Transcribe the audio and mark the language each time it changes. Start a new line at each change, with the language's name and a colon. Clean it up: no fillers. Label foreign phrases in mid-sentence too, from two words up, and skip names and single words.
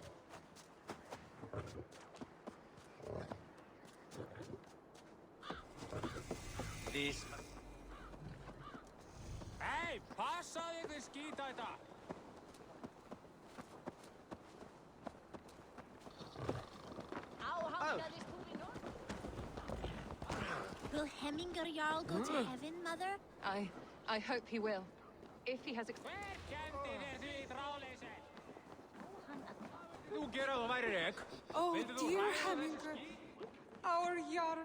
English: This...
Icelandic: Hei, passaði þið skítæta!
English: Will Hemminger Jarl go to heaven, Mother? I hope he will. If he has Oh, dear Hemminger, our Jarl.